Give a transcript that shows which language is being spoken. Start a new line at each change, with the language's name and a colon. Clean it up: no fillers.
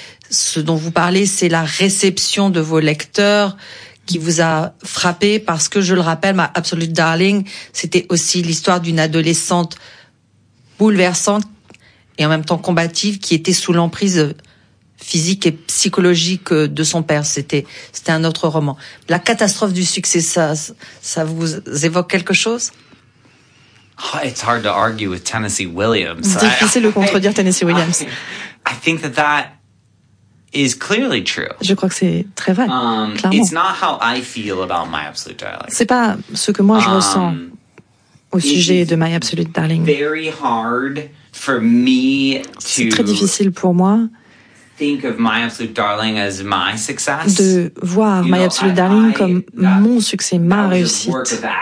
French: Ce dont vous parlez, c'est la réception de vos lecteurs qui vous a frappé, parce que, je le rappelle, ma Absolute Darling, c'était aussi l'histoire d'une adolescente bouleversante et en même temps combative qui était sous l'emprise physique et psychologique de son père. C'était un autre roman. La catastrophe du succès, ça vous évoque quelque chose?
English: Oh, it's hard to argue with Tennessee Williams.
French: Difficile de contredire Tennessee Williams.
English: I think that is clearly true.
French: Je crois que c'est très vrai. Clairement.
English: It's not how I feel about My Absolute Darling.
French: C'est pas ce que moi je ressens au sujet de My Absolute Darling.
English: Very hard for me to.
French: C'est très difficile pour moi.
English: Think of My Absolute Darling as my success.
French: De voir My Absolute Darling comme mon succès, ma réussite.